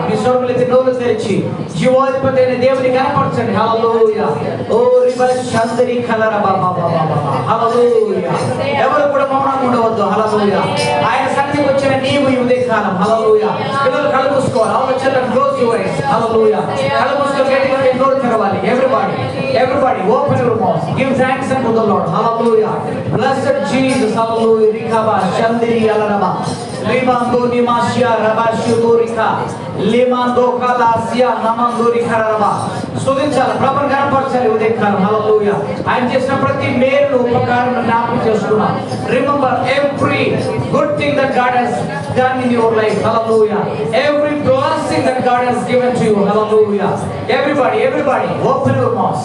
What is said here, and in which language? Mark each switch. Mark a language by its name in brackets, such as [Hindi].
[Telugu] మీ స్వరములు ఎత్తి నోరు తెరిచి జీవాధిపతి అయిన దేవుని కనపరచండి. హల్లెలూయా. ఓ రిబషందరి కలర బాబా బాబా బాబా. హల్లెలూయా. ఎవరు కూడా మౌనంగా ఉండవద్దు. హల్లెలూయా. ఆయన సన్నిధికి వచ్చిన నీవు ఈ ఉదయకాలం. హల్లెలూయా. పిల్లలు కళ్ళు మూసుకోవాలి. [English] all the children close your eyes. [Telugu] హల్లెలూయా. కళ్ళు మూసుకొని గట్టిగా నోరు తెరవాలి. [English] Everybody open your mouth. Give thanks unto the Lord. Hallelujah. Blessed Jesus. Hallelujah. Rikaba Shandiri Alaraba. Limando Nimasia Rabashudurika. Limando Kalasia Namandurika Raba. [Telugu] స్తుతించాలి, ప్రభువుని కనపరచాలి ఉదయకాలం. హల్లెలూయా. ఆయన చేసిన ప్రతి మేలు ఉపకారం జ్ఞాపకం చేసుకున్నాం. [English] Remember every good thing that God has done in your life. Hallelujah. Every blessing that God has given to you. Hallelujah. Everybody open your mouth.